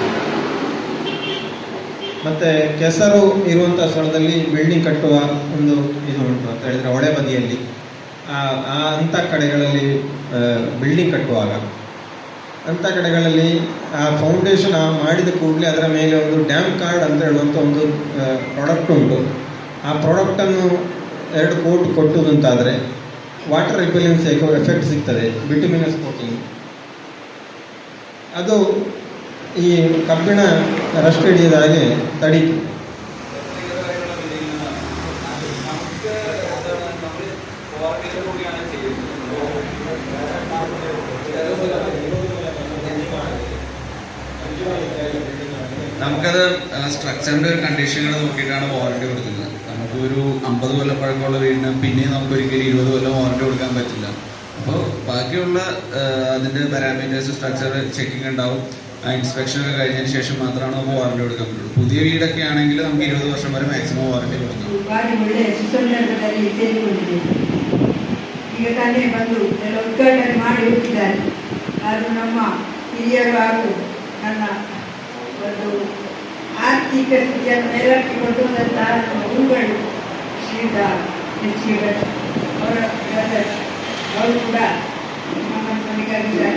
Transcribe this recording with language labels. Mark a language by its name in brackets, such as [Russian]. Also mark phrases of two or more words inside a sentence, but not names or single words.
[Kannada] ಮತ್ತು ಕೆಸರು ಇರುವಂಥ ಸ್ಥಳದಲ್ಲಿ ಬಿಲ್ಡಿಂಗ್ ಕಟ್ಟುವ ಒಂದು ಇದು ಉಂಟು ಅಂತ ಹೇಳಿದರೆ ಹೊಳೆ ಬದಿಯಲ್ಲಿ ಅಂಥ ಕಡೆಗಳಲ್ಲಿ ಬಿಲ್ಡಿಂಗ್ ಕಟ್ಟುವಾಗ ಅಂಥ ಕಡೆಗಳಲ್ಲಿ ಆ ಫೌಂಡೇಶನ್ ಮಾಡಿದ ಕೂಡಲೇ ಅದರ ಮೇಲೆ ಒಂದು ಡ್ಯಾಮ್ ಕಾರ್ಡ್ ಅಂತ ಹೇಳುವಂಥ ಒಂದು ಪ್ರಾಡಕ್ಟ್ ಉಂಟು. ಆ ಪ್ರಾಡಕ್ಟನ್ನು 2 ಕೋಟ್ ಕೊಟ್ಟುದಂತಾದರೆ [English] water repellency effect [Kannada] ಸಿಗ್ತದೆ. [English] bituminous coating [Kannada] ಅದು ಈ ಕಬ್ಬಿಣ ರಸ್ಟ್ ಹಿಡಿಯದ ಹಾಗೆ ತಡೀತು. [Malayalam] നമുക്കത് സ്ട്രക്ചറിൻ്റെ ഒരു കണ്ടീഷനുകൾ നോക്കിയിട്ടാണ് വാറണ്ടി കൊടുക്കുന്നത്. നമുക്കൊരു 50 കൊല്ലം പഴക്കമുള്ള വീടിന് പിന്നെയും നമുക്കൊരിക്കലും 20 കൊല്ലം വാറണ്ടി കൊടുക്കാൻ പറ്റില്ല. അപ്പോൾ ബാക്കിയുള്ള അതിൻ്റെ [English] parameters structure checking [Malayalam] ഉണ്ടാവും. ആ ഇൻസ്പെക്ഷനൊക്കെ കഴിഞ്ഞതിന് ശേഷം മാത്രമാണ് നമുക്ക് വാറണ്ടി കൊടുക്കാൻ പറ്റുള്ളൂ. പുതിയ വീടൊക്കെ ആണെങ്കിൽ നമുക്ക് 20 വർഷം വരെ മാക്സിമം വാറണ്ടി കൊടുക്കാം. [Kannada] ಈಗ ತಾನೇ ಬಂದು ಎಲ್ಲ ಉದ್ಘಾಟನೆ ಮಾಡಿ ಹೋಗಿದ್ದಾರೆ. ಅದು ನಮ್ಮ ಹಿರಿಯರು ಹಾಗೂ ನನ್ನ ಒಂದು ಆರ್ಥಿಕ ಸ್ಥಿತಿಯನ್ನು ಮೇಲಕ್ಕೆ ಕೊಂಡು ಬಂದಂತಹ ನಮ್ಮ ಗುರುಗಳು ಶ್ರೀಯುತ ಅವರು ಕೂಡ ನಮಗಾಗಿದ್ದಾರೆ.